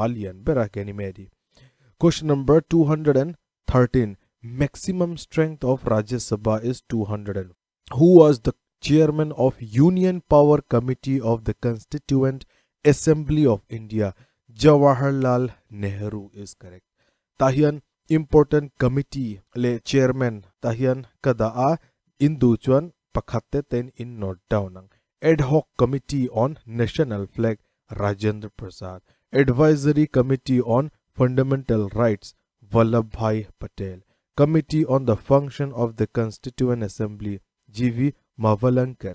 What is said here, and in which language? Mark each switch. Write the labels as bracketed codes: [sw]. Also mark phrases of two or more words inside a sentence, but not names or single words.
[en] Alien Bera Ganymede. Question number 213. Maximum strength of Rajya Sabha is 200. Who was the chairman of Union Power Committee of the Constituent Assembly of India? Jawaharlal Nehru is correct. [lus] Tahian [en] important committee [lus] le chairman tahian kada indu chuan pakhatte ten in [en] note down. Ad hoc committee on national flag Rajendra Prasad. Advisory committee on fundamental rights Vallabhbhai Patel. Committee on the function of the Constituent Assembly G.V. Mavalankar.